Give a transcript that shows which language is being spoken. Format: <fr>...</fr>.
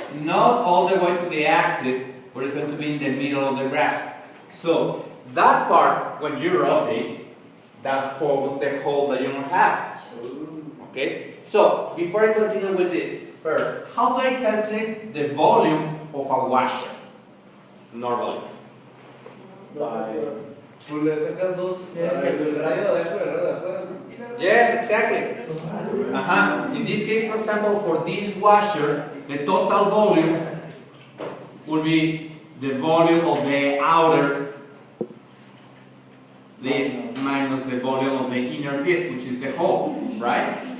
<en>Not all the way to the axis, but it's going to be in the middle of the graph. So, that part, when you rotate, that forms the hole that you don't have. Okay? So, before I continue with this, first, how do I calculate the volume of a washer? Normally.</en> <es>Pues le sacas dos, el radio de adentro y el radio de afuera.</es> <en>Yes, exactly. In this case, for example, for this washer, the total volume will be the volume of the outer this minus the volume of the inner disc, which is the hole, right?</en>